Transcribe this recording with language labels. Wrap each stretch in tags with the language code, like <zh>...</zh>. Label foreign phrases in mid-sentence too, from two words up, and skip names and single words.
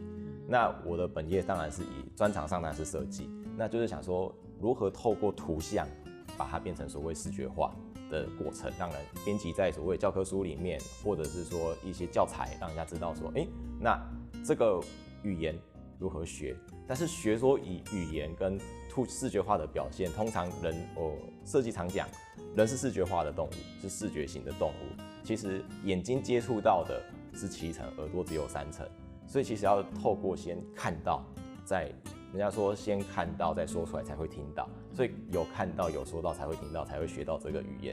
<zh>那我的本業當然是以專長上當然是設計，那就是想說如何透過圖像把它變成所謂視覺化的過程，讓人編輯在所謂教科書裡面，或者是說一些教材，讓人家知道說，那這個語言如何学。但是学说以语言跟视觉化的表现，通常设计常讲，人是视觉化的动物，是视觉型的动物。其实眼睛接触到的是7成，耳朵只有3成，所以其实要透过先看到，人家说先看到再说出来才会听到，所以有看到有说到才会听到，才会学到这个语言。</zh>